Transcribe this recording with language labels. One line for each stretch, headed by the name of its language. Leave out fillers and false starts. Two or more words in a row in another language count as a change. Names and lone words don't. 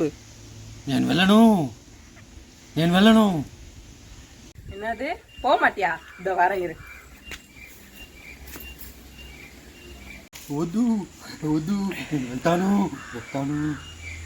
Telugu: నేను వెళ్ళను.
Tamil: என்னது, போக மாட்டியா? இதோ வரேன் இரு.
Telugu: వద్దు నేను వెళ్తాను.